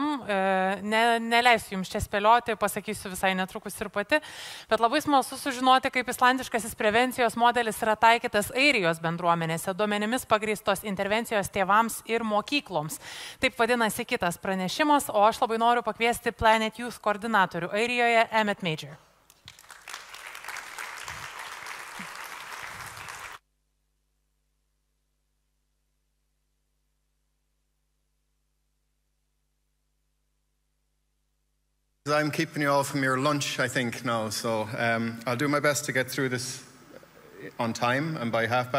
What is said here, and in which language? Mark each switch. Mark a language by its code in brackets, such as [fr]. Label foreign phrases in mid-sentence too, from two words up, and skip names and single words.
[lt] Neleisiu jums čia spėlioti, pasakysiu visai netrukus ir pati, bet labai smalsu sužinoti, kaip islandiškasis prevencijos modelis yra taikytas Airijos bendruomenėse, duomenimis pagrįstos intervencijos tėvams ir mokykloms. Taip vadinasi kitas pranešimas, o aš labai noriu pakviesti Planet Youth koordinatorių Airijoje Emmet Major. [en] I'm keeping you all from your lunch, I think, now, so I'll do my best to get through this on time and by past.